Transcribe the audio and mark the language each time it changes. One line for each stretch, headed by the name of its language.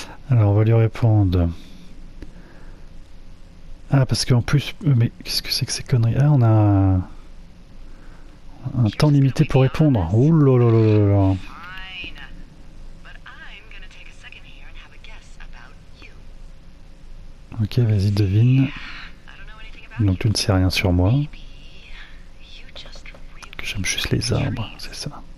French: Alors on va lui répondre. Ah parce qu'en plus, mais qu'est-ce que c'est que ces conneries? Ah on a un temps limité pour répondre. Ouh là là là là là.
English: Fine. But I'm gonna take a second here and have a guess about you.
French: Ok, vas-y devine.
English: I don't know anything about
French: Donc tu ne sais rien sur moi.
English: Maybe you just really
French: Que j'aime juste les arbres, c'est ça.